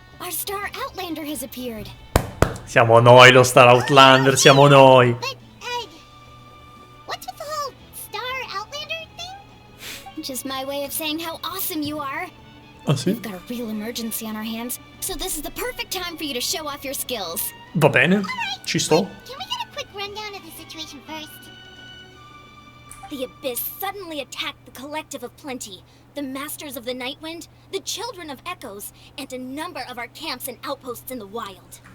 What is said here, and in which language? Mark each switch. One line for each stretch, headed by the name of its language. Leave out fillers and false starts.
English: Our star Outlander has appeared.
Italian: Siamo noi lo Star Outlander, siamo noi!
English: But, what's with the whole star Outlander thing? Just my way of saying how awesome you are.
Italian: Ah sì?
English: We've got a real emergency on our hands, so this is the perfect time for you to show off your skills.
Italian: Va bene, ci sto.
English: Can we get a quick rundown of the situation first? The Abyss suddenly attacked the Collective of Plenty, the Masters of the Nightwind, the Children of Echoes, and a number of our camps and outposts in the wild.